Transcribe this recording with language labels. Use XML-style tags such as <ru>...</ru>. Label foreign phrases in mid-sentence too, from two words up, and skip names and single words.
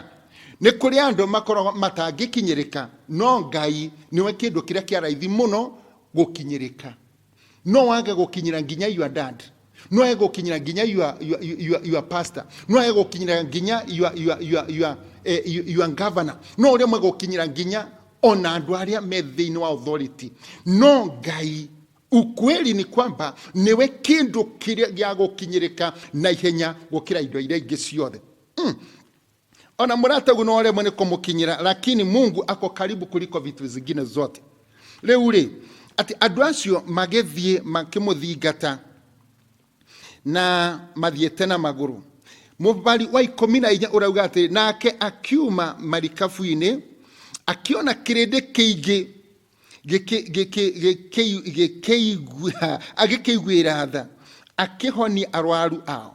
<ki>Nĩ kũrĩ andũ makoragwo matangĩkinyĩrĩka, no Ngai nĩwe kĩndũ kĩrĩa kĩa raithi mũno gũkinyĩrĩka. No wage gũkinyĩra nginya</ki> <en>your dad,</en> <ki>no wage gũkinyĩra nginya</ki> <en>your pastor,</en> <ki>no wage gũkinyĩra nginya</ki> <en>your governor,</en> <ki>no ũrĩa mwage gũkinyĩra nginya ona andũ arĩa me thĩinĩ wa authority. No Ngai,</ki> <sw>ukweli ni kwamba</sw> <ki>niwe kĩndũ kĩrĩa gĩa gũkinyĩrĩka na ihenya gũkĩra indo iria ingĩ ciothe. Ona mũratagu no ũrĩa mwene kũmũkinyĩra,</ki> <sw>lakini Mungu ako karibu kuliko vitu zingine zote.</sw> <ki>Rĩu ati andũ acio magĩthiĩ makĩmũthingata na mathiĩte na magũrũ. Mũbari wa 14 ũrauga atĩ nake akiuma marikabu-inĩ akiona kĩrĩndĩ kĩingĩ agĩkĩiguĩra tha akĩhonia arwaru ao.</ki>